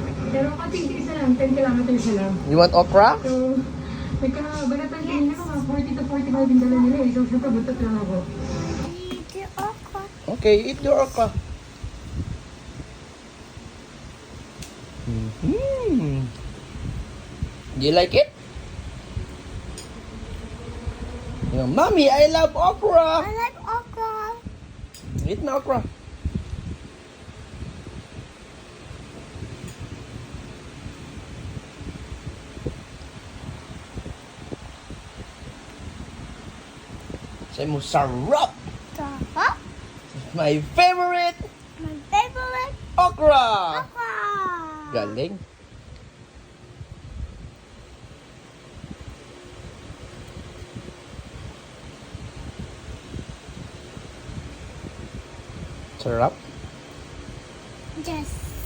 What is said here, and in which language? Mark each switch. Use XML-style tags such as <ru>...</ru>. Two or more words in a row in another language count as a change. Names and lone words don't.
<tl>Pero konting isa lang, 10 kilometers na lang.</tl> <en>You want okra?</en> <tl>So, nagkabalatan din na mga 40 to 45 yung dala nila eh. So, syempre, buntot lang ako.</tl> <en>Okay, eat your okra. Do you like it? Mommy, I love okra. I like okra.</en> <tl>Eat na okra. Say mo, sarap. Sarap.</tl> <en>My favorite My favorite okra. okra.</en> <tl>Galing. Sarap.</tl> <en>Yes.</en>